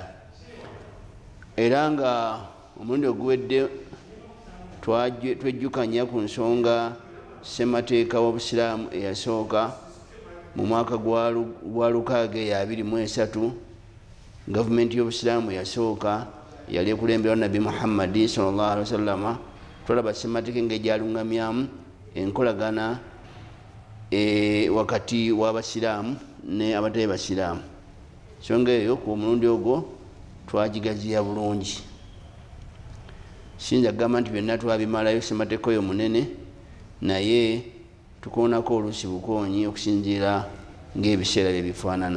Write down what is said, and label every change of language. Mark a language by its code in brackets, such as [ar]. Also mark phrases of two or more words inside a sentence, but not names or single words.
[lg] Era nga omulundi oguwedde twejjukanya ku nsonga ssemateeka w'obusiraamu eyasooka mu mwaka gwa 2023. Gavumenti y'obusiraamu yasooka yali ekulemberawo Nabi Muhammad [ar] صلى الله عليه وسلم. [lg] Twalaba ssemateeka ng'egyalungamyamu enkolagana wakati w'abasiraamu ne abatali basiraamu. Nsonga eyo ku mulundi ogwo twagigaziya bulungi. Siyinza kugamba nti byonna twabimalayo ssemateeka oyo munene, naye tukoonako oluusi bukoonyi okusinziira ng'ebiseera bye bifaanana.